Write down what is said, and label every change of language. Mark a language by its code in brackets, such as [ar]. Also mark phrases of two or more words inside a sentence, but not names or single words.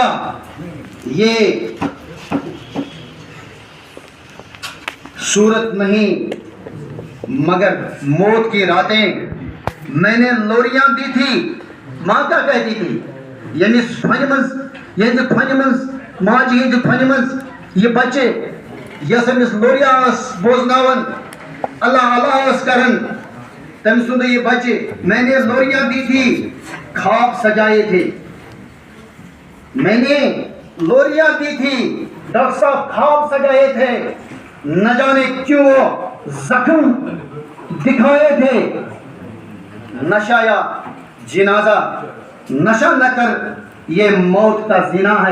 [hi] ये सूरत नहीं मगर मौत की रातें। मैंने लोरियां दी थी, माँ क्या कहती थी? [ks] ये बच्चे यसमिस लोरियास बोजनावन अल्लाह अल्लाह करन तम सुन ये बच्चे। [hi] मैंने लोरियां दी थी, ख्वाब सजाए थे। मैंने लोरियां दी थी, डॉक्टर साहब ख्वाब सजाए थे। न जाने क्यों जख्म दिखाए थे। नशा या जिनाजा, नशा न कर, ये मौत का जिना है।